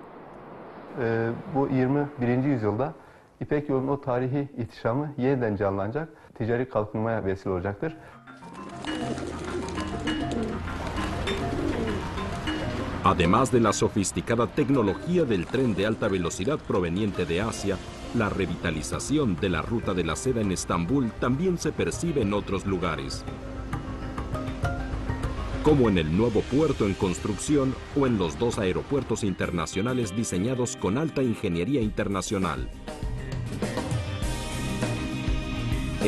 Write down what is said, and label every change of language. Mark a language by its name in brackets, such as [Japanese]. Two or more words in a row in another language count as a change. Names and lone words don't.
[Turkish] Bu 21. yüzyılda İpek Yolu'nun o tarihi ihtişamı yeniden canlanacak, ticari kalkınmaya vesile olacaktır. [Spanish] Además de la sofisticada tecnología del tren de alta velocidad proveniente de Asia, la revitalización de la Ruta de la Seda en Estambul también se percibe en otros lugares, como en el nuevo puerto en construcción o en los 2 aeropuertos internacionales diseñados con alta ingeniería internacional.